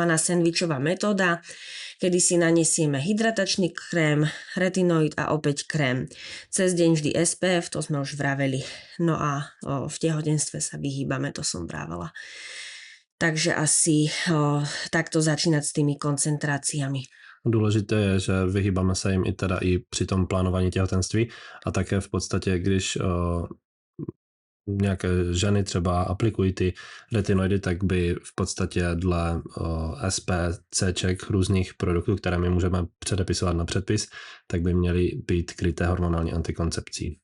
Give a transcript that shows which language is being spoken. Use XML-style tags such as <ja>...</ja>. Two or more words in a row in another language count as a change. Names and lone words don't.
<sk>Sendvičová metóda, kedy si nanesieme hydratačný krém, retinoid a opäť krém. Cez deň vždy SPF, to sme už vraveli. No a v tehotenstve sa vyhýbame, to som vravela. Takže asi takto začínať s tými koncentráciami.</sk> <cs>Důležité je, že vyhýbáme se jim i při tom plánování těhotenství a také v podstatě, když nějaké ženy třeba aplikují ty retinoidy, tak by v podstatě dle SPCček různých produktů, které my můžeme předepisovat na předpis, tak by měly být kryté hormonální antikoncepcí.</cs>